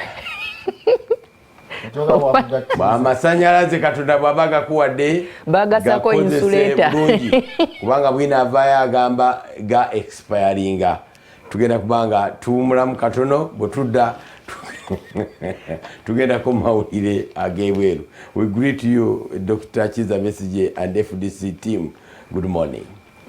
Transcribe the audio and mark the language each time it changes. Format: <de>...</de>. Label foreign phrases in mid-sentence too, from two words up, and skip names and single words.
<lg>Amasanyalaze Katonda bwabaga kuwadde bagasako insulator kubanga bwina avaayo agamba ga expiringa. Tugenda kubanga tuwumulamu katono bwe tudda tugenda ku mawulire ag'ebweru.</lg> <en>We greet you Dr. Kiza Besigye and FDC team. Good morning.</en>